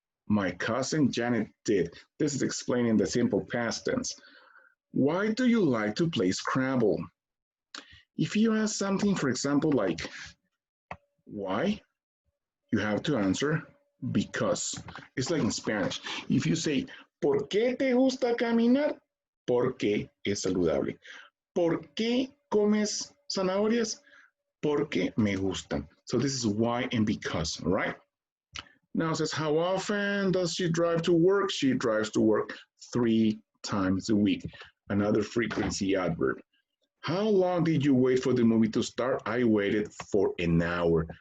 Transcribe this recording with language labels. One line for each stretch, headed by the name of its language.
English: My cousin Janet did. This is explaining the simple past tense. Why do you like to play Scrabble? If you ask something, for example, like why, you have to answer because. It's like in Spanish. If you say,
Spanish: ¿por qué te gusta caminar? Porque es saludable. ¿Por qué comes zanahorias? Porque me gustan.
English: So this is why and because, right? Now it says, how often does she drive to work? She drives to work 3 times a week. Another frequency adverb. How long did you wait for the movie to start? I waited for an hour.